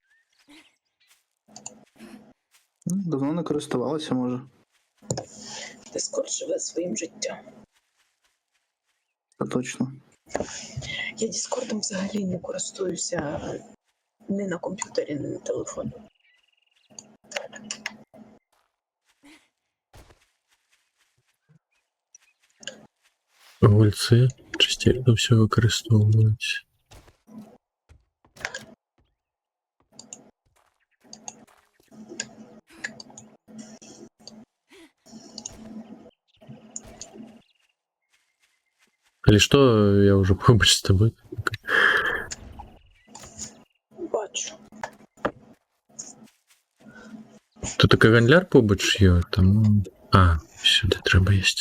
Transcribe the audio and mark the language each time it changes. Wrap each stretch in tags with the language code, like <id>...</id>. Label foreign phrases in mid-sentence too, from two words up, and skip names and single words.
<uk>Давно не користувалася, може. Discord живе своїм життям. Це точно. Я Discordом взагалі не користуюся ні на комп'ютері, ні на телефоні.</uk> <be>гульцы частей за ўсё выкарыстоўваюць. Калі што, я ўжо побач з табой. Бачу.</be> <uk>Тут такі гандлер побач є, там... А, сюди треба ісці.</uk>